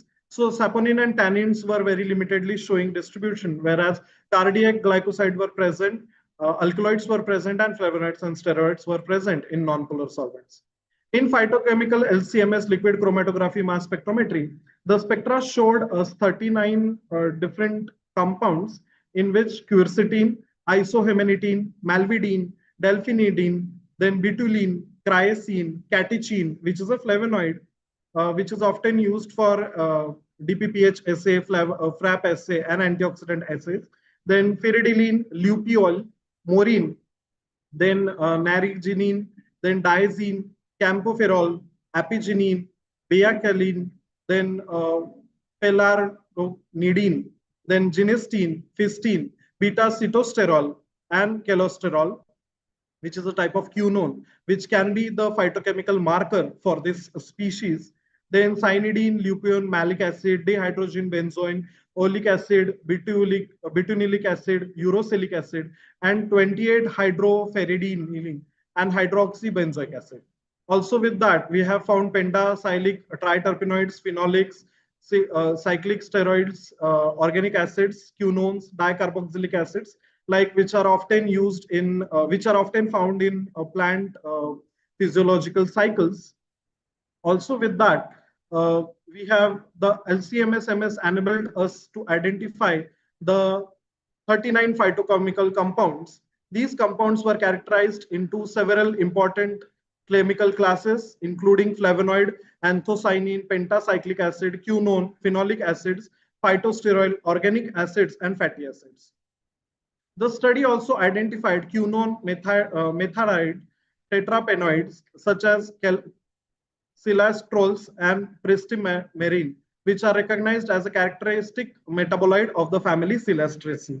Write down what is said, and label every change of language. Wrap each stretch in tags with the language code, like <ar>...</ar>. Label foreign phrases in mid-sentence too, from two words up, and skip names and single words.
<en>So saponin and tannins were very limitedly showing distribution, whereas cardiac glycoside were present, alkaloids were present, and flavonoids and steroids were present in non-polar solvents. In phytochemical LCMS liquid chromatography mass spectrometry, the spectra showed us 39 different compounds in which quercetin, isohemanitine, malvidine, delphinidine, then betulene, cryacin, catechin, which is a flavonoid, which is often used for DPPH assay, FRAP assay, and antioxidant assays. Then pyridine, luteol, maurine, then naringenin, then diazine, camphorol, apigenin, beacalin, then pelargonidine, then genistein, fistine, beta-sitosterol, and cholesterol, which is a type of quinone, which can be the phytochemical marker for this species. Then cyanidine, lupion, malic acid, dihydrogen benzoin, oleic acid, butanoic acid, uracilic acid, and 28 hydroferridine and hydroxybenzoic acid. Also with that, we have found pentacyclic triterpenoids, phenolics, cyclic steroids, organic acids, quinones, dicarboxylic acids, like which are often used in, which are often found in plant physiological cycles. Also with that, we have the LCMS-MS enabled us to identify the 39 phytochemical compounds. These compounds were characterized into several important chemical classes, including flavonoid, anthocyanin, pentacyclic acid, quinone, phenolic acids, phytosterol, organic acids, and fatty acids. The study also identified quinone metharide tetrapenoids such as silastrols and pristimerine, which are recognized as a characteristic metabolite of the family Silastraceae.</en>